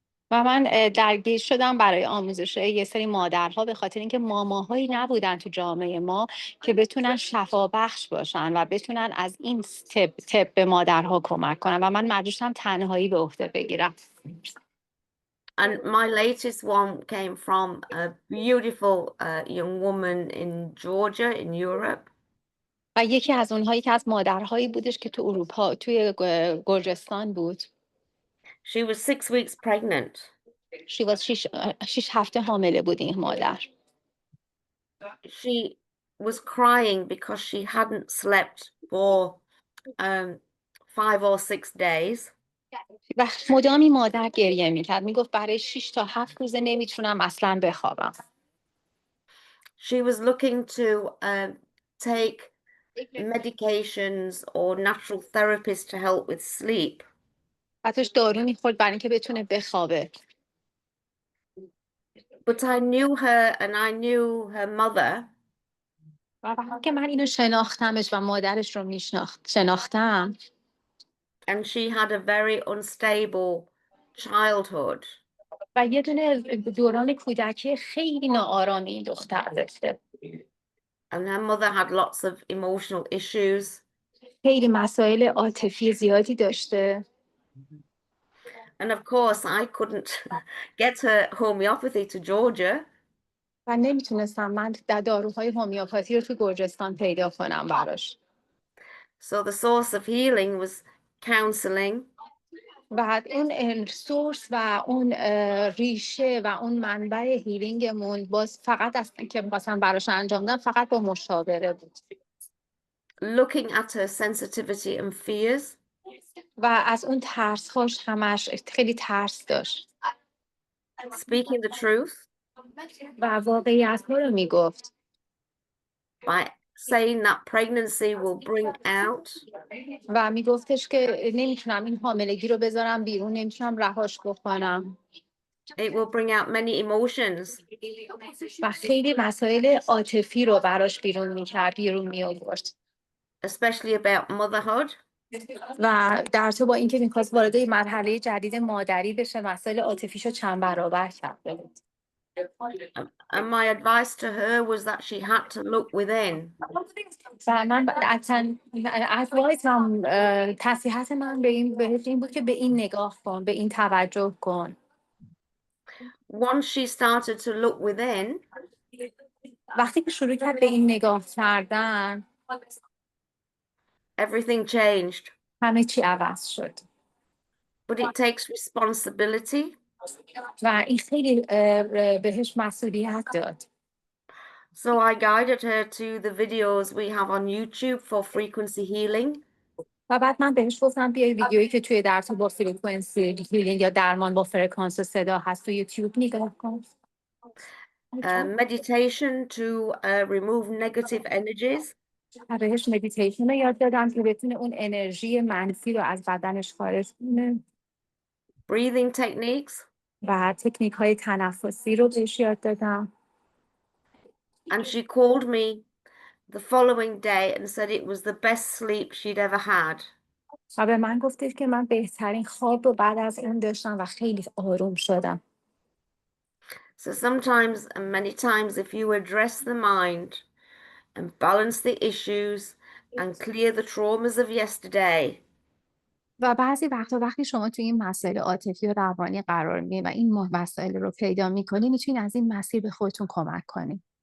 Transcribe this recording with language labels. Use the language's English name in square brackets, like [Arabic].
[Persian] و من درگیر شدم برای آموزش یه سری مادرها به خاطر اینکه ماماهایی نبودن تو جامعه ما که بتونن شفا بخش باشن و بتونن از این تپ به مادرها کمک کنن و من مجبور شدم تنهایی به عهده بگیرم. [English] And my latest one came from a beautiful young woman in Georgia in Europe. [Persian] و یکی از اونهایی که از مادرهایی بودش که تو اروپا توی گرجستان بود. [English] She was 6 weeks pregnant. She was [Persian] 6 هفته حامله بود این مادر. [English] She was crying because she hadn't slept for 5 or 6 days. [Persian] و مدامی مادر گریه میکرد، میگفت برای 6 تا 7 روزه نمیتونم اصلا بخوابم. [English] She was looking to take medications or natural therapies to help with sleep. [Persian] حتیش دارو میخورد برای اینکه بتونه بخوابه. [English] But I knew her and I knew her mother. [Persian] و وقتی که من اینو شناختمش و مادرش رو شناختم. [English] And she had a very unstable childhood. [Persian] و یه دونه دوران کودکی خیلی ناآرامی این دختر داشته. [English] And her mother had lots of emotional issues. [Persian] خیلی مسائل عاطفی زیادی داشته. [English] And of course, I couldn't get her homeopathy to Georgia. [Persian] و نمیتونستم من داروهای هومیوپاتی رو تو گرجستان پیدا کنم براش. [English] So the source of healing was counseling. [Persian] بعد اون سورس و اون ریشه و اون منبع هیلینگمون باز فقط از که می‌خواستم براش انجام بدم فقط با مشاوره بود [English] Looking at her sensitivity and fears, [Persian] و از اون ترس‌هاش همش خیلی ترس داشت [English] speaking the truth [Persian] و واقعیت‌ها رو میگفت [English] by saying that pregnancy will bring out [Persian] و میگفتش که نمیتونم این حاملگی رو بذارم بیرون نمیتونم رهاش بکنم [English] it will bring out many emotions, [Persian] و خیلی مسائل عاطفی رو براش بیرون می آورد [English] especially about motherhood. [Persian] و در تو با اینکه میخواست وارد یه مرحله جدید مادری بشه مسائل عاطفیشو چند برابر کرده بود [English] And my advice to her was that she had to look within. [Persian] و من ادوایزم نصیحت من بهش این بود که به این نگاه کن به این توجه کن [English] Once she started to look within, [Persian] وقتی که شروع کرد به این نگاه کردن [English] everything changed. [Persian] همه چی عوض شد [English] But it takes responsibility. [Persian] و این خیلی بهش مسئولیت داد [English] So I guided her to the videos we have on YouTube for frequency healing. [Persian] و بعد من بهش گفتم بیای ویدیویی که توی درس با فرکانسی هیلینگ یا درمان با فرکانس صدا هست تو یوتیوب نگاه کن [English] Meditation to remove negative energies, [Persian] و بهش مدیتیشن رو یاد دادم که بتونه اون انرژی منفی رو از بدنش خارج کنه [English] breathing techniques, [Persian] و تکنیک های تنفسی رو بهش یاد دادم [English] and she called me the following day and said it was the best sleep she'd ever had. [Persian] و به من گفتش که من بهترین خواب رو بعد از اون داشتم و خیلی آروم شدم [English] So sometimes and many times if you address the mind and balance the issues and clear the traumas of yesterday, [Persian] و بعضی وقتا وقتی شما توی این مسائل عاطفی و روانی قرار میگیرید و این مسائل رو پیدا میکنید میتونید از این مسیر به خودتون کمک کنید